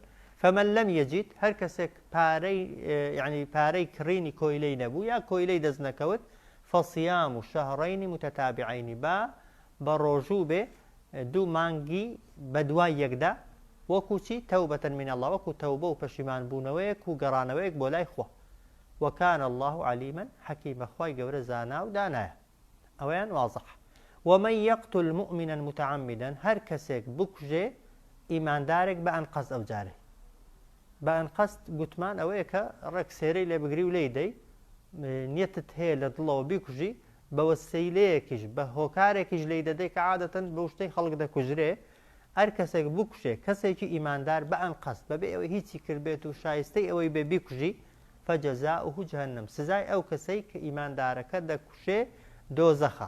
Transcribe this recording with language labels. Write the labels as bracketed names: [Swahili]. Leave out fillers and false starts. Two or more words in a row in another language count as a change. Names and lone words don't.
[Arabic] فەمەن لەم یەجید [Central Kurdish] هەر کەسێک پارەی کڕینی کۆیلەی نەبوو یا کۆیلەی دەست نەکەوت [Arabic] فەصیام و شەهڕەینی متەتابعینی [Central Kurdish] بە ڕۆژوو بێ 2 مانگی بە دوای یەکدا وەکو چی [Arabic] تەوبەتەن من الله [Central Kurdish] وەکو تەوبە و پەشیمان بوونەوەیەک و گەڕانەوەیەک بۆ لای خوا [Arabic] وەکان الله علیما حەکیمە [Central Kurdish] خوای گەورە زانا و دانایە ئەوەیان وازح. [Arabic] ومن يقتل مؤمنا متعمدا [Central Kurdish] هەر کەسێک بکوژێ ئیماندارێک بە ئەنقەست ئەو جارێ بە ئەنقەست گوتمان ئەوەیە کە ڕێک سێرەی لێ بگری و لێی دەی نیەتت هەیە لە دڵەوە بیکوژی بە وەسیلەیەکیش بە هۆکارێکیش لێی دەدەی کە عادەتەن بە شتەی خەڵک دەکوژرێ هەر کەسێک بکوژێ کەسێکی ئیماندار بە ئەنقەست بەبێ ئەوەی هیچی کردبێت و شایستەی ئەوەی بێ بیکوژی [Arabic] فەجەزاؤه جەهەنەم [Central Kurdish] سزای ئەو کەسەی کە ئیماندارەکە دەکوشێ دۆزەخە.